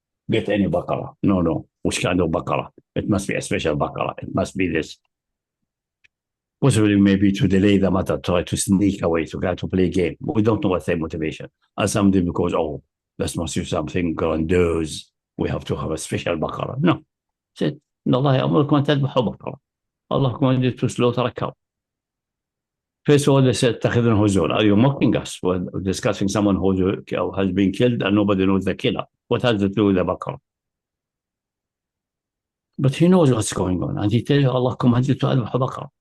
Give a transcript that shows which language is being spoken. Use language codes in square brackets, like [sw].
[en] Get any bakara. No. Which kind of bakara? It must be a special bakara. It must be this. Possibly maybe to delay the matter, try to sneak away, to try to play a game. We don't know what's their motivation. And somebody because, this must be something grandiose. We have to have a special bakara. No. Said, [ar] Allah أمركم أن تذبحوا بقرة. [en] Allah commanded to slaughter a cow. First of all, they said, [ar] Attakhadhu huzur. [en] Are you mocking us? We're discussing someone who has been killed and nobody knows the killer. What has to do with the bakara? But he knows what's going on. And he tells you, Allah commanded to [ar] adbah bakara.